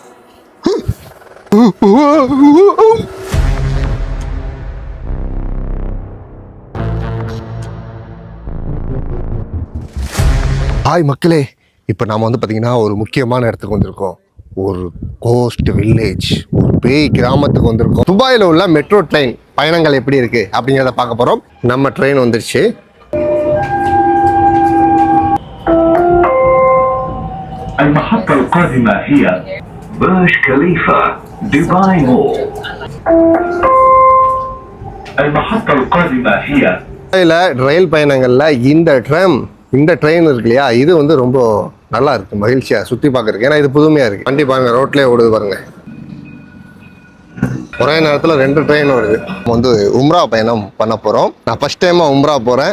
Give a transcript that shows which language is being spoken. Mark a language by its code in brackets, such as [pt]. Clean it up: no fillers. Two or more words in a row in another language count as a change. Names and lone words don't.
[ta] ஹாய் மக்களே, இப்போ நாம் வந்து பார்த்திங்கன்னா ஒரு முக்கியமான இடத்துக்கு வந்திருக்கோம். ஒரு [en] ghost village, [ta] ஒரு பேய் கிராமத்துக்கு வந்திருக்கோம். துபாயில் உள்ள [en] metro train [ta] பயணங்கள் எப்படி இருக்குது அப்படிங்கிறத பார்க்க போகிறோம். நம்ம ட்ரெயின் வந்துருச்சு. [ar] المحطة القادمة هي برج خليفة دبي مول. المحطة القادمة هي [ta] ரயில் பயணங்களில் இந்த ட்ரெயின் இருக்கு இல்லையா, இது வந்து ரொம்ப நல்லா இருக்கு, மகிழ்ச்சியா சுத்தி பார்க்கறதுக்கு. ஏன்னா இது புதுமையா இருக்கு. வண்டி பாருங்க, ரோட்லயே ஓடுது பாருங்க. ஒரே நேரத்தில் 2 ட்ரெயின் வருது. நம்ம வந்து உம்ரா பயணம் பண்ண போறோம். நான் [en] first time [ta] உம்ரா போறேன்.